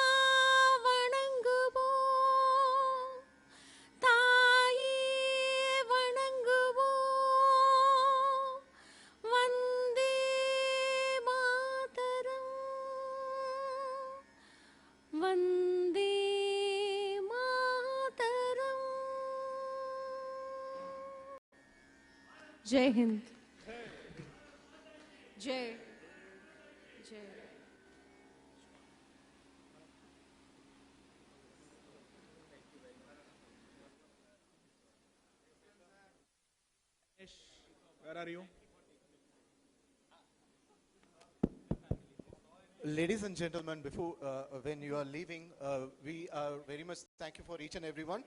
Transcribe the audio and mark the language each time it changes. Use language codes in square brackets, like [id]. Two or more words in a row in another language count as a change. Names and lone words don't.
[ta] வணங்குவோம் தாயே வணங்குவோம் [sa] वन्दे मातरम् वन्दे मातरम् [hi] जय हिंद जय जय [en] Where are you? Ladies and gentlemen, before when you are leaving, we are very much thank you for each and everyone.